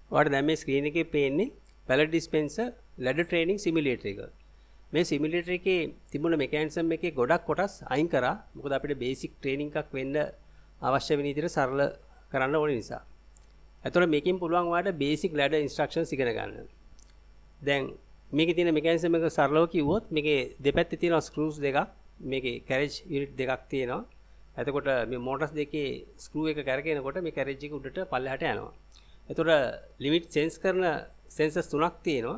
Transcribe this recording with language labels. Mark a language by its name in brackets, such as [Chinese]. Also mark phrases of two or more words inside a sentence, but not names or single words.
[Sinhala] ඔයාලට දැන් මේ ස්ක්‍රීන් එකේ පේන්නේ [English] pallet dispenser ladder training simulator [Sinhala] එක. මේ simulator එකේ තිබුණ mechanism එකේ ගොඩක් කොටස් අයින් කරා. මොකද අපිට [English] basic training [Sinhala] එකක් වෙන්න අවශ්‍ය වෙන විදිහට සරල කරන්න ඕන නිසා. එතකොට මේකෙන් පුළුවන් ඔයාලට [English] basic ladder instructions [Sinhala] ඉගෙන ගන්න. දැන් මේකේ තියෙන mechanism එක සරලව කිව්වොත් මේකේ දෙපැත්තේ තියෙන screws දෙකක්, මේකේ [English] carriage unit [Sinhala] දෙකක් තියෙනවා. එතකොට මේ motors දෙකේ screw එක කරකිනකොට මේ carriage එක උඩට පල්ලෙහාට යනවා. එතකොට [English] limit sense [Sinhala] කරන sensors තුනක් තියෙනවා.